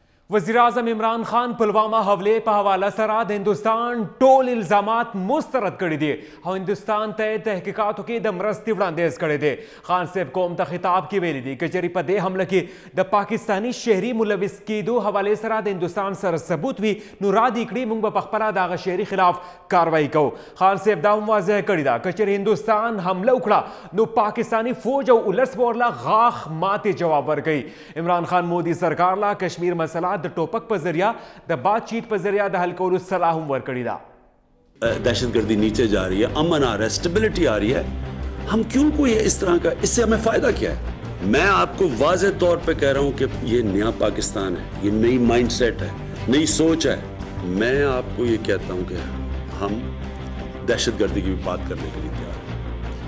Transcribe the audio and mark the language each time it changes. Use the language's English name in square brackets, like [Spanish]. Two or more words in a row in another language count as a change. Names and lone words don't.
[Pashto] وزیراعظم عمران خان پلوامہ حملے په حواله سره د هندوستان ټول الزامات مسترد کړي دي او هندوستان ته تحقیقاتو کې د مرستې وړاندیز کړی دی. خان صاحب قوم ته خطاب کې ویلي دي که چېرې په دې حمله کې د پاکستاني شهري ملوث کېدو حوالې سره د هندوستان سره ثبوت وي نو را دې کړي موږ به پخپله د هغه شهري خلاف کاروایي کوو. خان صاحب دا هم واضح کړې ده که چېرې هندوستان حمله وکړه نو پاکستاني فوج او ولس به ورله غاښ ماتې جواب ورکوي. عمران خان مودي سرکار لا کشمیر مسله د ٹوپک پر ذریعہ د بات چیت پر ذریعہ د حل کولو صلاح هم ورکړی دا. [Urdu] دہشت گردی نیچے جا رہی ہے، امن آ رہا ہے، اسٹیبلٹی آ رہی ہے، ہم کیوں کوئی اس طرح کا، اس سے ہمیں فائدہ کیا ہے؟ میں آپ کو واضح طور پہ کہہ رہا ہوں کہ یہ نیا پاکستان ہے، یہ نئی [English] mind set [Urdu] ہے، نئی سوچ ہے. میں آپ کو یہ کہتا ہوں کہ ہم دہشت گردی کی بھی بات کرنے کے لیے تیار ہیں.